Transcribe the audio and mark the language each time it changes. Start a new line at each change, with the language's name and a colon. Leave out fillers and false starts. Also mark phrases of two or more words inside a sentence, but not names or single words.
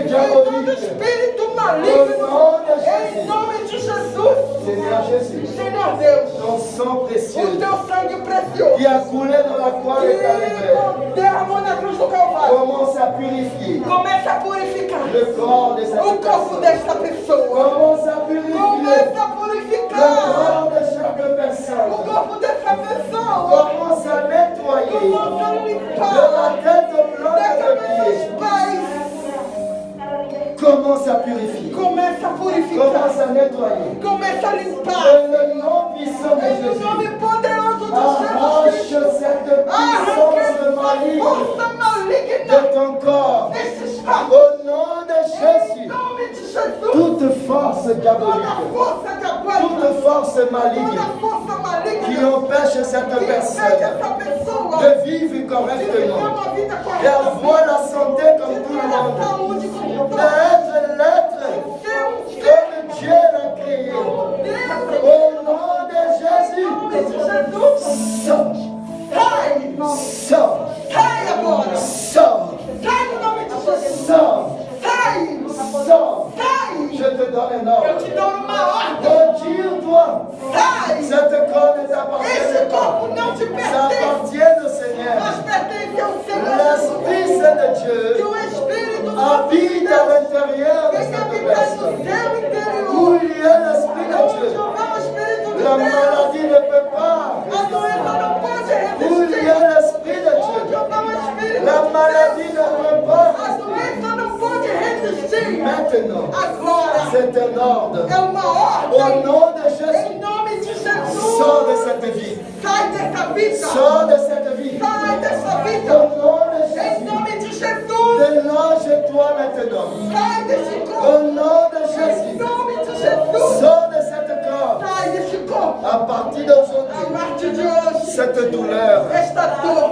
Portuguese: em todo
French: diabolique.
Portuguese: espírito
French: Au
Portuguese: maligno,
French: nom de
Portuguese: em
French: Jésus,
Portuguese: nome de Jesus,
French: Seigneur Jésus,
Portuguese: Senhor Deus,
French: ton sang
Portuguese: o
French: précieux
Portuguese: teu sangue precioso
French: qui a coulé dans la croix de Calvaire,
Portuguese: que derramou na cruz do Calvário,
French: commence à purifier
Portuguese: começa a purificar
French: le corps de cette
Portuguese: o corpo
French: personne.
Portuguese: desta pessoa,
French: Commence à purifier
Portuguese: começa a
French: le
Portuguese: purificar
French: corps de chaque
Portuguese: o
French: personne.
Portuguese: corpo dessa pessoa,
French: Commence à nettoyer
Portuguese: começa a
French: de
Portuguese: limpar
French: la tête au
Portuguese: da
French: plante des
Portuguese: cabeça aos
French: pieds.
Portuguese: pés,
French: Commence à purifier.
Portuguese: começa a purificar,
French: Commence à nettoyer.
Portuguese: começa a limpar,
French: Dans le nom puissant de
Portuguese: em
French: Jésus.
Portuguese: nome poderoso de
French: Arrache
Portuguese: Jesus Cristo,
French: cette
Portuguese: arranque
French: puissance
Portuguese: essa
French: maligne
Portuguese: força maligna
French: de ton corps. force
Portuguese: toda
French: diabolique,
Portuguese: força diabólica,
French: toute force maligne
Portuguese: toda força maligna
French: qui empêche cette
Portuguese: que impede
French: personne
Portuguese: essa pessoa
French: de vivre
Portuguese: de viver
French: correctement,
Portuguese: uma vida
French: d'avoir
Portuguese: correta,
French: la santé comme
Portuguese: de
French: tout le
Portuguese: ter a
French: monde,
Portuguese: saúde como todo,
French: d'être l'être
Portuguese: ser
French: comme Dieu l'a créé.
Portuguese: Deus,
French: Au nom de
Portuguese: em
French: Jésus,
Portuguese: nome de Jesus,
French: sors,
Portuguese: sai,
French: sors,
Portuguese: sai agora,
French: sors,
Portuguese: sai no nome de Jesus,
French: sors,
Portuguese: sai,
French: sors.
Portuguese: sai,
French: Je te donne un
Portuguese: eu
French: ordre.
Portuguese: te dou uma ordem,
French: Retire-toi.
Portuguese: sai,
French: Cette corps ne t'appartient
Portuguese: esse
French: pas.
Portuguese: corpo não te
French: Ça
Portuguese: pertence,
French: appartient au Seigneur.
Portuguese: mas pertence ao Senhor,
French: L'Esprit Saint de
Portuguese: que
French: Dieu
Portuguese: o Espírito Santo
French: habite à l'intérieur de
Portuguese: vem
French: cette
Portuguese: habitar no
French: personne.
Portuguese: seu
French: Où
Portuguese: interior,
French: il y a l'Esprit de
Portuguese: onde
French: Dieu,
Portuguese: houver o Espírito de
French: la
Portuguese: Deus,
French: maladie ne peut pas
Portuguese: a doença não pode
French: résister. Où il y
Portuguese: resistir,
French: a l'Esprit de
Portuguese: onde
French: Dieu,
Portuguese: houver o Espírito
French: la
Portuguese: de
French: maladie
Portuguese: Deus,
French: ne peut pas
Portuguese: a
French: résister.
Portuguese: doença não pode resistir.
French: Maintenant,
Portuguese: Agora
French: c'est un ordre.
Portuguese: é uma
French: Au
Portuguese: ordem,
French: nom de Jésus,
Portuguese: em nome de Jesus,
French: sors de cette vie.
Portuguese: sai dessa vida,
French: Sors de cette vie.
Portuguese: sai dessa vida,
French: Au nom de
Portuguese: em
French: Jésus,
Portuguese: nome de Jesus,
French: délange-toi maintenant.
Portuguese: sai desse
French: Au
Portuguese: corpo,
French: nom de
Portuguese: em
French: Jésus,
Portuguese: nome de Jesus,
French: sors de cette corps.
Portuguese: sai desse corpo,
French: À partir
Portuguese: a
French: d'aujourd'hui,
Portuguese: partir de hoje,
French: cette douleur
Portuguese: esta dor